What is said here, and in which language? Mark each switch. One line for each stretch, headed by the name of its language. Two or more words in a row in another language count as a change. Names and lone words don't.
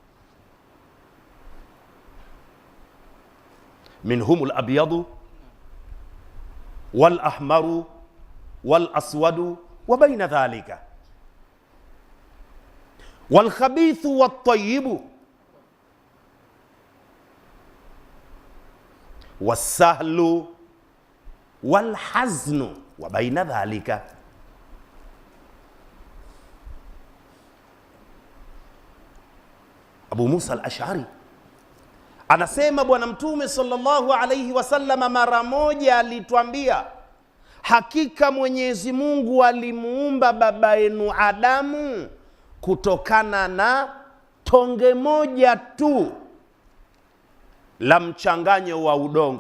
Arabic: منهم الأبيض والأحمر والأسود وبين ذلك والخبيث والطيب والسهل والحزن وبين ذلك.
Swahili: Abu Musa al-Ash'ari anasema Bwana Mtume
Arabic: صلى الله عليه وسلم
Swahili: mara moja alituambia, hakika Mwenyezi Mungu alimuumba baba yenu Adamu kutokana na tonge moja tu la mchanganyo wa udongo.